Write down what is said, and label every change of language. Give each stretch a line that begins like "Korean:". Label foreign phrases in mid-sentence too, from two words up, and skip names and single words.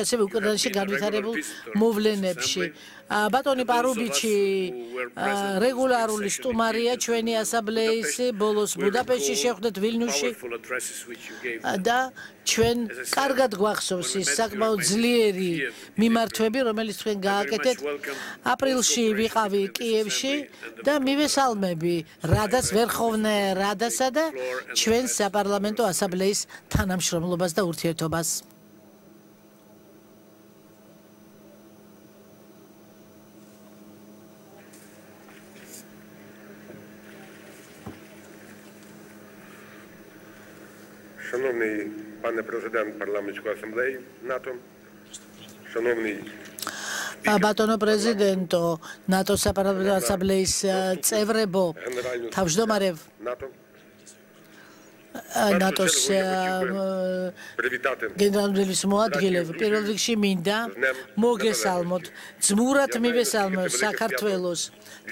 Georgian: ასევე უკრაინაში განვითარებულ მოვლენებში ბატონი პარუბიჩი რეგულარული სტუმარია ჩვენი ასამბლეის ბოლოს ბუდაპეშტში შეხვდეთ ვილნიუსში და ჩვენ კარგად გვახსოვს ის საკმაოდ ძლიერი მიმართვები რომელიც თქვენ გააკეთეთ აპრილში ვიყავი კიევში და მივესალმები რადას ვერხოვნე რადასა და ჩვენს საპარლამენტო ასამბლეის თანამშრომლობას და ურთიერთობას
Ukrainian: Шановний пане президент парламентської асамблеї НАТО, шановний
Georgian: ბატონო პრეზიდენტო ნატოს საპარლამენტო ასამბლეის წევრებო თავმჯდომარე ნატოს გენერალ-მდივანის მოადგილე პირველ რიგში მინდა მოგესალმოთ ძმურად მივესალმოთ საქართველოს და